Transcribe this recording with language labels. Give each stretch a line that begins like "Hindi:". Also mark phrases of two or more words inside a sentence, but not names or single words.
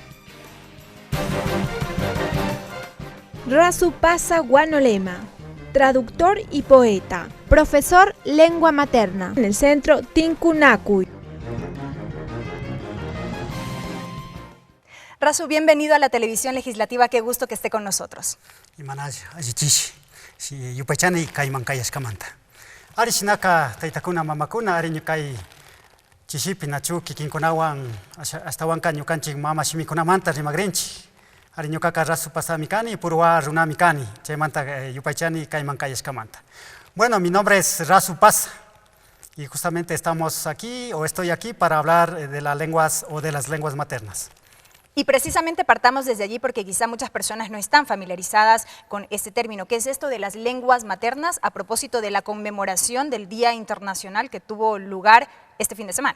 Spanish: Rasupasa Guanolema, traductor y poeta, profesor lengua materna en el centro Tincunacuy. Rasu, bienvenido a la televisión legislativa, qué gusto que esté con nosotros.
Quechua: Yupachani kaiman kayashkamanta. Ari shinaka taitakuna mamakuna ari ñukay chishipi nachu kikinkunawan ashtawanka ñukanchik mama shimikunamanta rimagrinchik. Ari ñukaka rasupasami kani purwa runami kani chaymanta yupaychani kayman kayashkamanta.
Spanish: Bueno, mi nombre es Rasupasa y justamente estamos aquí o estoy aquí para hablar de las lenguas o de las lenguas maternas. Y precisamente partamos desde allí porque quizá muchas personas no están familiarizadas con este término. ¿Qué es esto de las lenguas maternas a propósito de la conmemoración del Día Internacional que tuvo lugar este fin de semana?